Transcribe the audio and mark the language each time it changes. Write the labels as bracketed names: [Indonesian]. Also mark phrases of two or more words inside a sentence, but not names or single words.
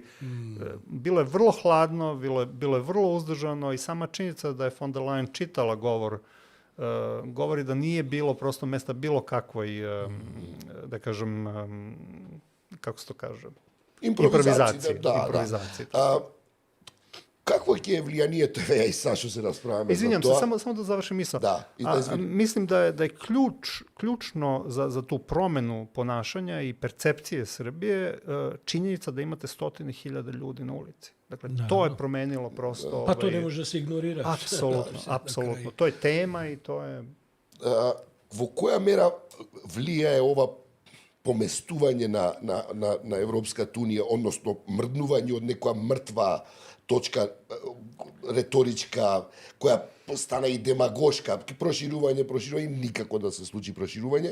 [Serbian] Bilo je vrlo hladno, bilo je vrlo uzdržano i sama činjenica da je von der Leyen čitala govor govori da nije bilo prosto mesta bilo kakvoj, da kažem, kako se to kaže? Improvizaciji. [Macedonian] какво ќе е влијанието, ја и Сашо се расправаме [Serbian] Извинjam [Macedonian] за се, тоа. само да завршим мисла. Да, [Serbian] Мислим да je ključno za tu promenu ponašanja i percepcije Srbije činjenica da imate 100.000 ljudi na ulici. Dakle, to je promenilo prosto... Pa to ne može da se ignorira. Apsolutno. To je tema i to je... [Macedonian] Во која мера влијае ова поместување на Европската унија, односно мрднување од некоја мртва точка реторичка, која стана и демагошка, проширување, никако да се случи проширување.